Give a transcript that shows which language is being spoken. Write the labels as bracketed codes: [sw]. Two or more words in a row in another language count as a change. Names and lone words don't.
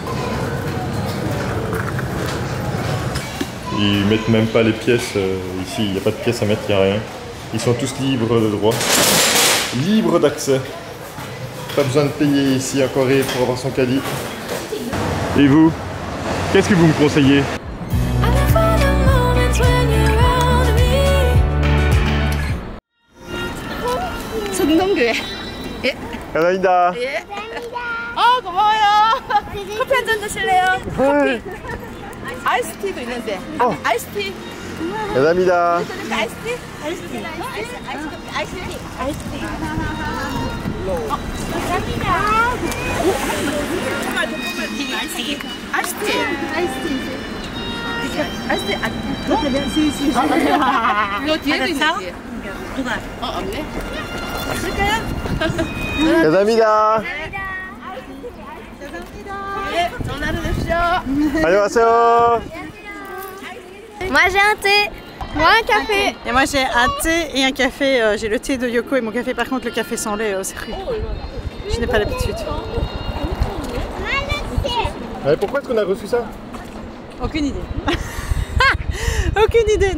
[fr] Ils mettent même pas les pièces ici. Il n'y a pas de pièces à mettre, il n'y a rien. Ils sont tous libres de droit. Libres d'accès. Pas besoin de payer ici en Corée pour avoir son caddie. Et vous, qu'est-ce que vous me conseillez? [en] I can find the moments when you're around me. [ko] 전동교회. 감사합니다. 고마워요. 커피 한 잔 드실래요? 커피. 아이스티도 있는데. 아이스티. 감사합니다. 아이스티? 아이스티. 아이스티. 아이스티. 아이스티. 너 뒤에도 있는지. 누가? 없네. 쓸까요? 감사합니다. 네, 전화를 주십시오. 안녕하세요. [fr] Moi j'ai un thé. Moi, un café. Et moi j'ai un thé et un café. J'ai le thé de Yoko et mon café. Par contre, le café sans lait, c'est cru. Je n'ai pas l'habitude. Pourquoi est-ce qu'on a reçu ça? Aucune idée. Aucune idée.